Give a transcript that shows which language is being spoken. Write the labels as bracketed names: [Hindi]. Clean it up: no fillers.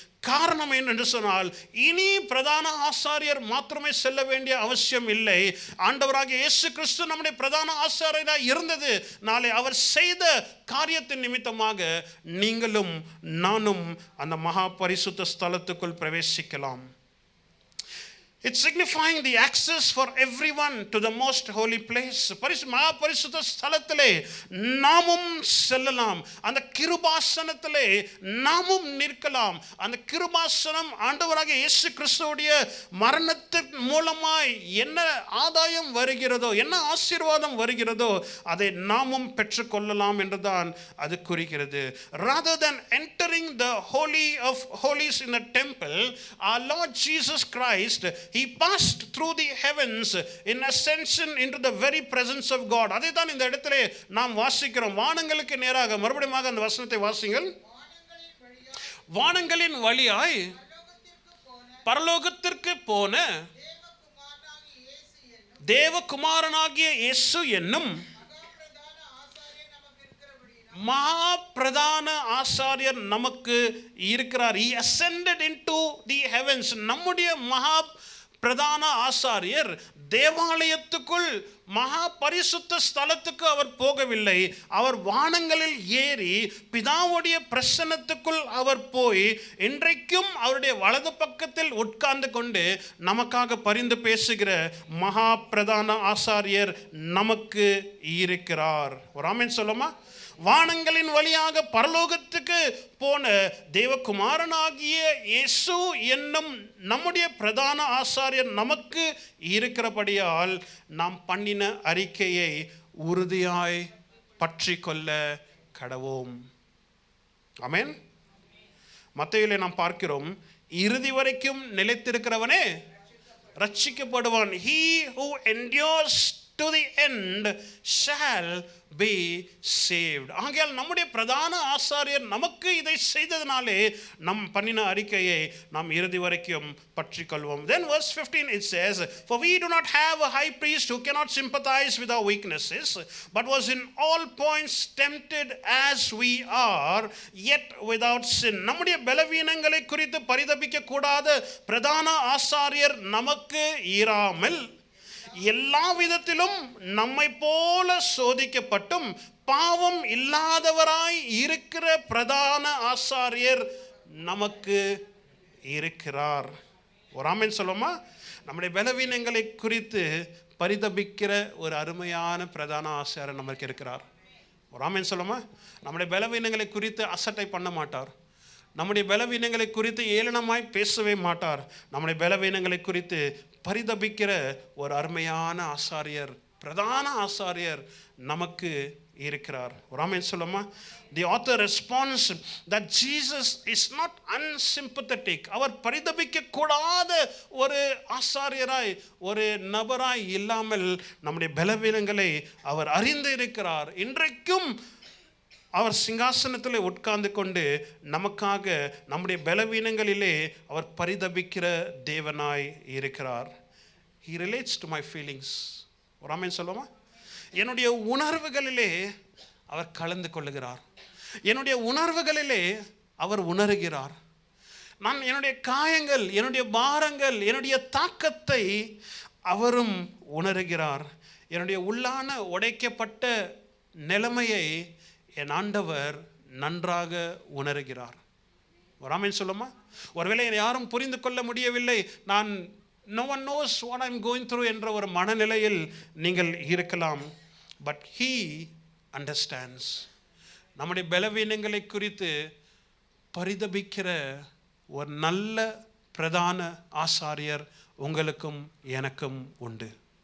[Tamil] காரணம் என்று சொன்னால் இனி பிரதான ஆசாரியர் மாத்திரமே செல்ல வேண்டிய அவசியம் இல்லை. ஆண்டவராகிய இயேசு கிறிஸ்து நம்முடைய பிரதான ஆசாரியராக இருந்தது நாளை அவர் செய்த காரியத்தின் நிமித்தமாக நீங்களும் நானும் அந்த மகா பரிசுத்த ஸ்தலத்துக்குள் பிரவேசிக்கலாம். [English] It's signifying the access for everyone to the most holy place. [Tamil] மகா பரிசுத்த ஸ்தலத்திலே நாமும் செல்லலாம். அந்த கிருபாசனத்திலே நாமும் நிற்கலாம். அந்த கிருபாசனம் ஆண்டவராகிய இயேசு கிறிஸ்துவுடைய மரணத்தின் மூலமாய் என்ன ஆதாயம் வருகிறதோ, என்ன ஆசீர்வாதம் வருகிறதோ அதை நாமும் பெற்றுக்கொள்ளலாம் என்றுதான் அது குறிக்கிறது. [English] Rather than entering the holy of holies in the temple, our Lord Jesus Christ, he passed through the heavens in ascension into the very presence of God. [Tamil] அதை தான் இந்த இடத்திலே நாம் வாசிக்கிறோம். வானங்களுக்கு நேராக மறுபடியும் அந்த வசனத்தை வாசிங்கள். வானங்களின் வழியாய் பரலோகத்திற்கு போன தேவகுமாரனாகிய இயேசு என்னும் மகா பிரதான ஆசாரியர் நமக்கு இருக்கிறார். [English] He ascended into the heavens. [Tamil] நம்முடைய மகா பிரதான ஆசாரியர் தேவாலயத்துக்குள் மகா பரிசுத்த ஸ்தலத்துக்கு அவர் போகவில்லை. அவர் வானங்களில் ஏறி பிதாவுடைய பிரசன்னத்துக்குள் அவர் போய் இன்றைக்கும் அவருடைய வலது பக்கத்தில் உட்கார்ந்து கொண்டு நமக்காக பரிந்து பேசுகிற மகா பிரதான ஆசாரியர் நமக்கு இருக்கிறார். ஒரு ஆமென் சொல்லுமா? வானங்களின் வழியாக பரலோகத்துக்கு போன தேவகுமாரனாகிய இயேசு என்னும் நம்முடைய பிரதான ஆசாரியர் நமக்கு இருக்கிறபடியால் நாம் பண்ணின அறிக்கையை உறுதியாய் பற்றி கொள்ள கடவோம். ஆமென். மத்தேயுவிலே நாம் பார்க்கிறோம், இறுதி வரைக்கும் நிலைத்திருக்கிறவனே ரட்சிக்கப்படுவான். [English] He who endures to the end shall be saved. [Tamil] ஆகையால் நம்முடைய பிரதான ஆசாரியர் நமக்கு இதை செய்ததினாலே நம் பண்ணின அறிக்கையை நாம் இறுதி வரைக்கும் பற்றிக்கொள்வோம். [English] Then verse 15 it says, for we do not have a high priest who cannot sympathize with our weaknesses, but was in all points tempted as we are, yet without sin. [Tamil] நம்முடைய பலவீனங்களை குறித்து பரிதபிக்க கூடாத பிரதான ஆசாரியர் நமக்கு இராமல் எல்லா விதத்திலும் நம்மை போல சோதிக்கப்பட்டும் பாவம் இல்லாதவராய் இருக்கிற பிரதான ஆசாரியர் நமக்கு இருக்கிறார். ஒரு ஆமென் சொல்லுமா? நம்முடைய பலவீனங்களை குறித்து பரிதபிக்கிற ஒரு அருமையான பிரதான ஆசாரியர் நமக்கு இருக்கிறார். ஒரு ஆமென் சொல்லுமா? நம்முடைய பலவீனங்களை குறித்து அசட்டை பண்ண மாட்டார். நம்முடைய பலவீனங்களை குறித்து ஏளனமாய் பேசவே மாட்டார். நம்முடைய பலவீனங்களை குறித்து பரிதபிக்கிற ஒரு அருமையான ஆசாரியர், பிரதான ஆசாரியர் நமக்கு இருக்கிறார். ஒரு ஆமென் சொல்லுமா? [English] The author responds that Jesus is not unsympathetic. [Tamil] அவர் பரிதபிக்க கூடாத ஒரு ஆசாரியராய் ஒரு நபராய் இல்லாமல் நம்முடைய பலவீனங்களை அவர் அறிந்து இருக்கிறார். இன்றைக்கும் அவர் சிங்காசனத்தில் உட்கார்ந்து கொண்டு நமக்காக நம்முடைய பலவீனங்களிலே அவர் பரிதபிக்கிற தேவனாய் இருக்கிறார். [English] He relates to my feelings. [Tamil] ஒரு ஆமென் சொல்லுமா? என்னுடைய உணர்வுகளிலே அவர் கலந்து கொள்ளுகிறார். என்னுடைய உணர்வுகளிலே அவர் உணர்கிறார். நான் என்னுடைய காயங்கள், என்னுடைய பாரங்கள், என்னுடைய தாக்கத்தை அவரும் உணர்கிறார். என்னுடைய உள்ளான உடைக்கப்பட்ட நிலைமையை என் ஆண்டவர் நன்றாக உணர்கிறார். ஒரு ஆமென் சொல்லுமா? ஒருவேளை யாரும் புரிந்து கொள்ள முடியவில்லை, நான் [English] no one knows what I'm going through [Tamil] என்ற ஒரு மனநிலையில் நீங்கள் இருக்கலாம். [English] But he understands. [Tamil] நம்முடைய பலவீனங்களை குறித்து பரிதபிக்கிற ஒரு நல்ல பிரதான ஆசாரியர் உங்களுக்கும் எனக்கும் உண்டு.